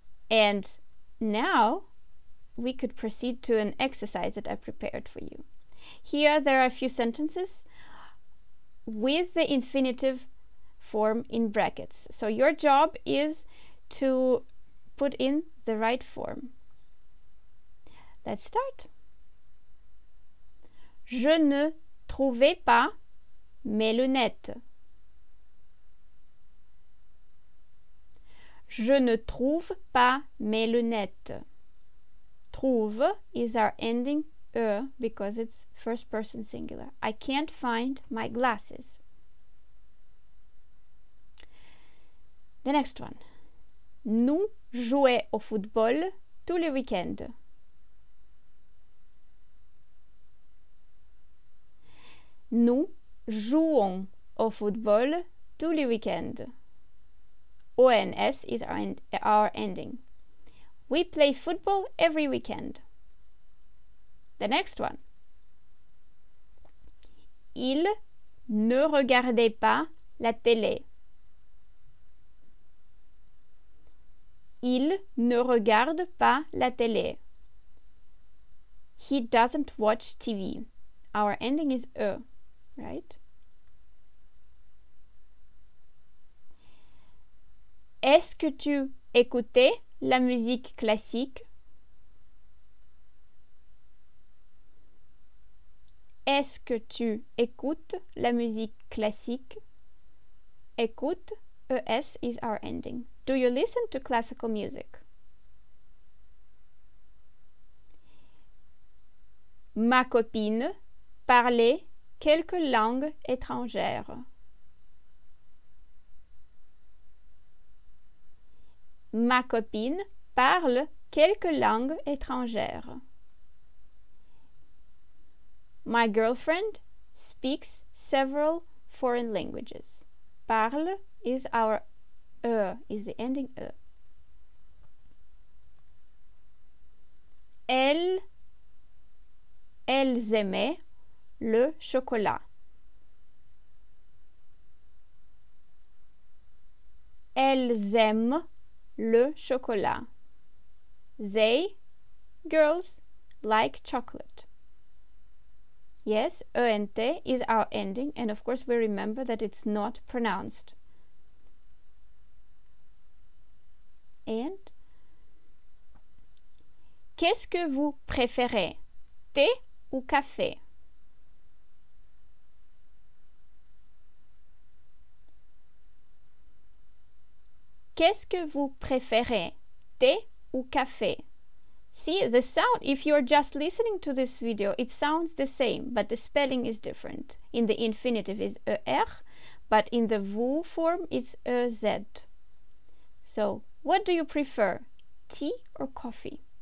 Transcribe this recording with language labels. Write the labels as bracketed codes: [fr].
[en] And now we could proceed to an exercise that I prepared for you. Here there are a few sentences with the infinitive form in brackets. So your job is to put in the right form. Let's start. [fr] Je ne trouvais pas mes lunettes. Je ne trouve pas mes lunettes. [en] Trouve is our ending E because it's first person singular. I can't find my glasses. The next one. [fr] Nous jouons au football tous les week-ends. Nous jouons au football tous les week-ends. [en] ONS is our ending. We play football every weekend. The next one. [fr] Il ne regardait pas la télé. Il ne regarde pas la télé. [en] He doesn't watch TV. Our ending is E, right? [fr] Est-ce que tu écoutais la musique classique? Est-ce que tu écoutes la musique classique? [en] Écoute, ES is our ending. Do you listen to classical music? [fr] Ma copine parlait quelques langues étrangères. Ma copine parle quelques langues étrangères. [en] My girlfriend speaks several foreign languages. Parle is our is the ending E. [fr] Elles aimaient le chocolat. Elles aiment le chocolat. [en] They, girls, like chocolate. Yes, ENT is our ending, and of course we remember that it's not pronounced. [fr] And qu'est-ce que vous préférez, thé ou café? Qu'est-ce que vous préférez, thé ou café? [en] See, the sound, if you're just listening to this video, it sounds the same, but the spelling is different. In the infinitive is ER, but in the vous form it's EZ. So, what do you prefer, tea or coffee?